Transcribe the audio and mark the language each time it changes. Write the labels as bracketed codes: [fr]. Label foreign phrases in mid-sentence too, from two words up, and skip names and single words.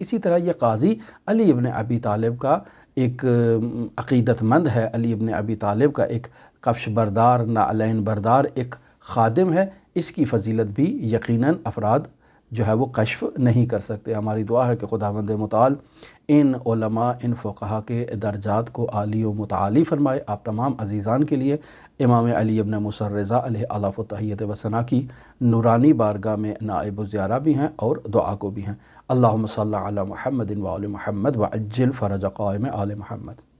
[ur] اسی طرح یہ قاضی علی بن ابی طالب کا ایک عقیدت مند ہے، علی بن ابی طالب کا ایک کفش بردار، نعلین بردار ایک خادم ہے، اس کی فضیلت بھی یقیناً افراد جو ہے وہ کشف نہیں کر سکتے۔ ہماری دعا ہے کہ خداوند متعال ان علماء، ان فقہا کے درجات کو عالی و متعالی فرمائے۔ آپ تمام عزیزان کے لیے امام علی ابن موسیٰ الرضا [ar] علیہ الاف و تحیت و ثنا [ur] کی نورانی بارگاہ میں [ar] نائب الزیارہ [ur] بھی ہیں اور دعا کو بھی ہیں۔ [ar] اللہم صلی علی محمد و آل محمد وعجل فرج قائم آل محمد۔